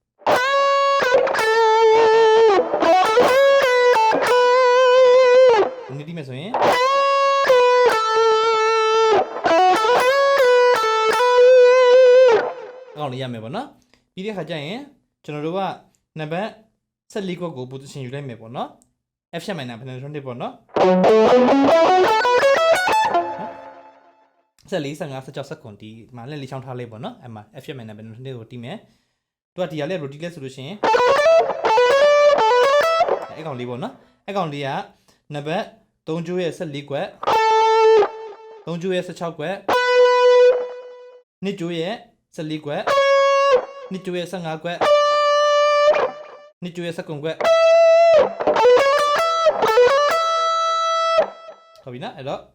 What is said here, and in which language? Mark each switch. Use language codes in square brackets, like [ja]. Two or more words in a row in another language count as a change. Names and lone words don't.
[my] ဒီတီးမယ်ဆိုရင်အောင်းလေးရမယ်ပေါ့နော်ပြီးတဲ့ခါကျရင်ကျွန်တော်တို့ကနံပါတ်14ခွက်ကို position ယူလိုက်မယ်ပေါ့နော် [en] F sharp minor pentatonic [my] ပေါ့နော် 14 15 16စက္ကွန်ဒီမှာလက်လေးချောင်းထားလိုက်ပေါ့နော်အဲ့မှာ [en] F sharp minor pentatonic [my] ကိုတီးမယ်သူကဒီဟာလေး rotate လဲဆိုလို့ရှိရင် အဲ့ကောင်လေးပေါ့နော်အဲ့ကောင်လေးကနံပါတ်3ကျိုးရဲ့14ကွက်3ကျိုးရဲ့16ကွက် 2ကျိုးရဲ့14ကွက်2ကျိုးရဲ့15ကွက်2ကျိုးရဲ့19ကွက်ဟုတ်ပြီနော်အဲ့တော့